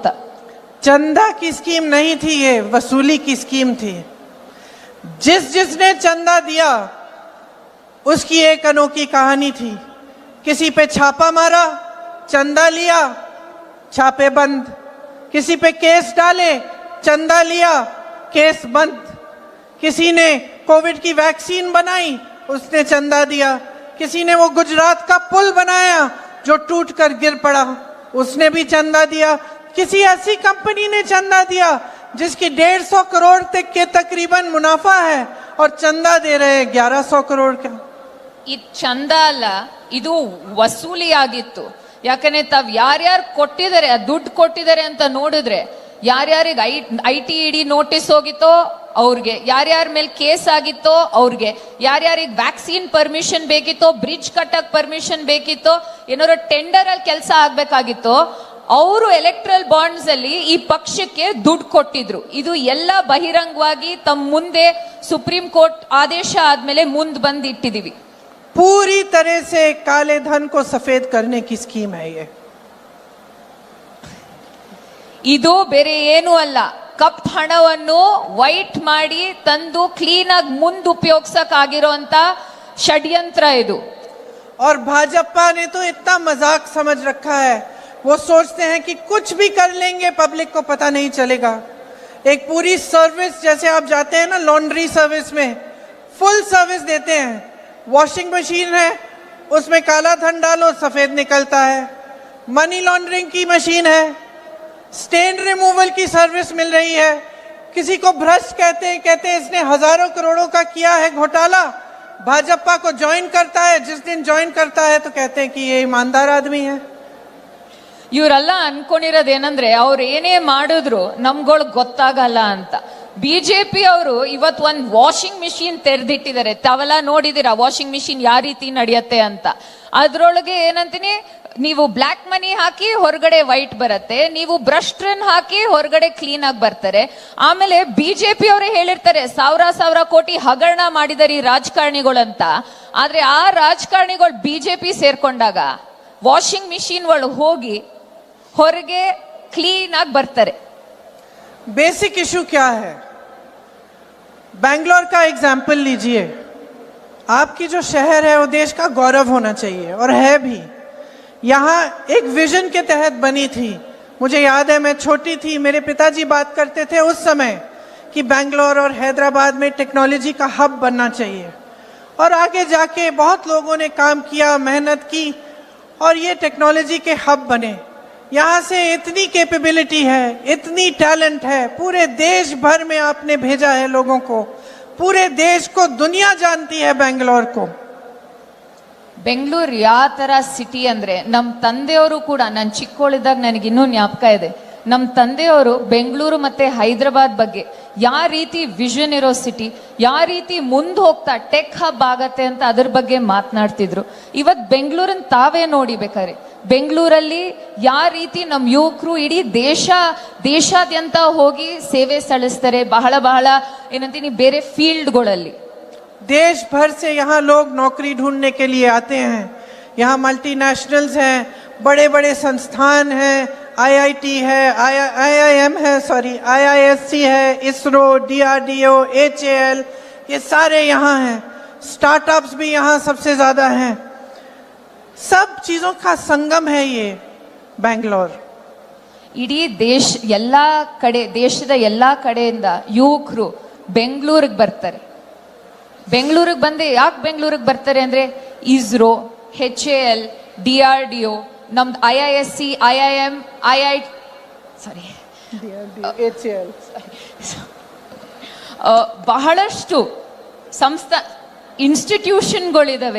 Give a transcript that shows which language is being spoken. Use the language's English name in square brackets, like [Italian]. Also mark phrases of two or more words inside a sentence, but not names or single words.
[Hindi] चंदा की स्कीम नहीं थी, ये वसूली की स्कीम थी. जिसने चंदा दिया उसकी एक अनोखी कहानी थी. किसी पे छापा मारा, चंदा लिया, छापे बंद. किसी पे केस डाले, चंदा लिया, केस बंद. किसी ने कोविड की वैक्सीन बनाई, उसने चंदा दिया. किसी ने वो गुजरात का पुल बनाया जो टूटकर गिर पड़ा, उसने भी चंदा दिया. किसी ऐसी कंपनी ने चंदा दिया जिसकी 150 करोड़ तक के तकरीबन मुनाफा है और चंदा दे रहे 1100 करोड़ का. [Kannada] ಇದು ಚಂದ ಅಲ್ಲ, ಇದು ವಸೂಲಿ ಆಗಿತ್ತು. ಯಾಕಂದ್ರೆ ತಾವ್ ಯಾರ್ಯಾರು ಕೊಟ್ಟಿದ್ದಾರೆ, ದುಡ್ಡು ಕೊಟ್ಟಿದ್ದಾರೆ ಅಂತ ನೋಡಿದ್ರೆ, ಯಾರ್ಯಾರಿಗೆ ITED ನೋಟಿಸ್ ಹೋಗಿತ್ತೋ ಅವ್ರಿಗೆ, ಯಾರ್ಯಾರ ಮೇಲೆ ಕೇಸ್ ಆಗಿತ್ತೋ ಅವ್ರಿಗೆ, ಯಾರ್ಯಾರಿಗೆ [English] vaccine permission [Kannada] ಬೇಕಿತ್ತೋ, ಬ್ರಿಡ್ಜ್ ಕಟ್ಟಕ್ ಪರ್ಮಿಷನ್ ಬೇಕಿತ್ತೋ, ಏನಾದ್ರು ಟೆಂಡರ್ ಅಲ್ಲಿ ಕೆಲಸ ಆಗ್ಬೇಕಾಗಿತ್ತೋ, ಅವರು [English] electoral bonds [Kannada] ಅಲ್ಲಿ ಈ ಪಕ್ಷಕ್ಕೆ ದುಡ್ಡು ಕೊಟ್ಟಿದ್ರು. ಇದು ಎಲ್ಲ ಬಹಿರಂಗವಾಗಿ ತಮ್ಮ ಮುಂದೆ ಸುಪ್ರೀಂ ಕೋರ್ಟ್ ಆದೇಶ ಆದ್ಮೇಲೆ ಮುಂದೆ ಬಂದು ಇಟ್ಟಿದೀವಿ. [Hindi] पूरी तरह से काले धन को सफेद करने की स्कीम है ये. [Kannada] ಇದು ಬೇರೆ ಏನೂ ಅಲ್ಲ, ಕಪ್ ಹಣವನ್ನು ವೈಟ್ ಮಾಡಿ ತಂದು ಕ್ಲೀನ್ ಆಗಿ ಮುಂದೆ ಉಪಯೋಗಿಸಕ್ಕಾಗಿರೋಂತ ಷಡ್ಯಂತ್ರ ಇದು. [Hindi] और भाजपा ने तो इतना मजाक समझ रखा है, वो सोचते हैं कि कुछ भी कर लेंगे पब्लिक को पता नहीं चलेगा. एक पूरी सर्विस, जैसे आप जाते हैं ना [English] laundry service [Hindi] में, [English] full service [Hindi] देते हैं. [English] washing machine [Hindi] है, उसमें काला धन डालो सफेद निकलता है. [English] money laundering [Hindi] की मशीन है, [English] stain removal [Hindi] की सर्विस मिल रही है. किसी को भ्रष्ट कहते हैं इसने हजारों करोड़ों का किया है घोटाला. भाजपा को ज्वाइन करता है, जिस दिन ज्वाइन करता है तो कहते हैं कि ये ईमानदार आदमी है. [Kannada] ಇವರೆಲ್ಲ ಅನ್ಕೊಂಡಿರೋದೇನಂದ್ರೆ ಅವ್ರು ಏನೇ ಮಾಡಿದ್ರು ನಮ್ಗಳು ಗೊತ್ತಾಗಲ್ಲ ಅಂತ. ಬಿಜೆಪಿ ಅವರು ಇವತ್ ಒಂದ್ [English] washing machine [Kannada] ತೆರೆದಿಟ್ಟಿದ್ದಾರೆ. ತಾವೆಲ್ಲ ನೋಡಿದಿರಾ [English] washing machine [Kannada] ಯಾವ ರೀತಿ ನಡೆಯುತ್ತೆ ಅಂತ. ಅದ್ರೊಳಗೆ ಏನಂತೀನಿ, ನೀವು [English] black money [Kannada] ಹಾಕಿ ಹೊರಗಡೆ ವೈಟ್ ಬರುತ್ತೆ, ನೀವು ಭ್ರಷ್ಟರನ್ನ ಹಾಕಿ ಹೊರಗಡೆ ಕ್ಲೀನ್ ಆಗಿ ಬರ್ತಾರೆ. ಆಮೇಲೆ ಬಿಜೆಪಿ ಅವರೇ ಹೇಳಿರ್ತಾರೆ ಸಾವಿರ ಕೋಟಿ ಹಗರಣ ಮಾಡಿದಾರೆ ಈ ರಾಜಕಾರಣಿಗಳಂತ. ಆದ್ರೆ ಆ ರಾಜಕಾರಣಿಗಳು ಬಿಜೆಪಿ ಸೇರ್ಕೊಂಡಾಗ [English] washing machine [Kannada] ಒಳಗೆ ಹೋಗಿ ಹೊರಗೆ ಕ್ಲೀನ್ ಆಗಿ ಬರ್ತಾರೆ. [English] basic issue [Hindi] क्या है? बैंगलोर का एग्जाम्पल लीजिए. आपकी जो शहर है वो देश का गौरव होना चाहिए और है भी. यहाँ एक विजन के तहत बनी थी. मुझे याद है मैं छोटी थी, मेरे पिताजी बात करते थे उस समय कि बैंगलोर और हैदराबाद में टेक्नोलॉजी का हब बनना चाहिए. और आगे जाके बहुत लोगों ने काम किया, मेहनत की और ये टेक्नोलॉजी के हब बने. यहाँ से इतनी कैपेबिलिटी है, इतनी टैलेंट है, पूरे देश भर में आपने भेजा है लोगों को. पूरे देश को दुनिया जानती है बेंगलोर को. [Kannada] ಬೆಂಗಳೂರು ಯಾವ ತರ ಸಿಟಿ ಅಂದ್ರೆ, ನಮ್ಮ ತಂದೆಯವರು ಕೂಡ, ನಾನು ಚಿಕ್ಕವಳಿದ್ದಾಗ ನನಗಿನ್ನೂ ಜ್ಞಾಪಕ ಇದೆ, ನಮ್ಮ ತಂದೆಯವರು ಬೆಂಗಳೂರು ಮತ್ತೆ ಹೈದರಾಬಾದ್ ಬಗ್ಗೆ ಯಾವ ರೀತಿ ವಿಷನ್ ಇರೋ ಸಿಟಿ, ಯಾವ ರೀತಿ ಮುಂದೆ ಹೋಗ್ತಾ [English] tech hub [Kannada] ಆಗತ್ತೆ ಅಂತ ಅದ್ರ ಬಗ್ಗೆ ಮಾತನಾಡ್ತಿದ್ರು. ಇವತ್ ಬೆಂಗಳೂರನ್ನ ತಾವೇ ನೋಡಿ ಬೇಕಾದ್ರೆ, ಬೆಂಗಳೂರಲ್ಲಿ ಯಾವ ರೀತಿ ನಮ್ಮ ಯುವಕರು ಇಡೀ ದೇಶಾದ್ಯಂತ ಹೋಗಿ ಸೇವೆ ಸಲ್ಲಿಸ್ತಾರೆ. ಬಹಳ ಏನಂತೀನಿ ಬೇರೆ ಫೀಲ್ಡ್ಗಳಲ್ಲಿ. [Hindi] देश भर से यहाँ लोग नौकरी ढूंढने के लिए आते हैं. यहाँ मल्टीनेशनल्स हैं, बड़े बड़े संस्थान हैं, आईआईटी है, आईआईएम है, आईआईएससी है, इसरो, डीआरडीओ, एचएएल, ये सारे यहाँ हैं. स्टार्टअप्स भी यहाँ सबसे ज्यादा हैं. सब चीजों का संगम है ये बैंगलोर. [Kannada] ಇಡೀ ದೇಶದ ಎಲ್ಲಾ ಕಡೆಯಿಂದ ಯುವಕರು ಬೆಂಗಳೂರಿಗೆ ಬರ್ತಾರೆ. ಬೆಂಗಳೂರಿಗೆ ಬಂದು ಯಾಕೆ ಬೆಂಗಳೂರಿಗೆ ಬರ್ತಾರೆ ಅಂದ್ರೆ, ಇಸ್ರೋ, HAL, DRDO, ನಮ್ದು IISC, IIM, ಬಹಳಷ್ಟು ಇನ್ಸ್ಟಿಟ್ಯೂಷನ್ಗಳಿದಾವೆ.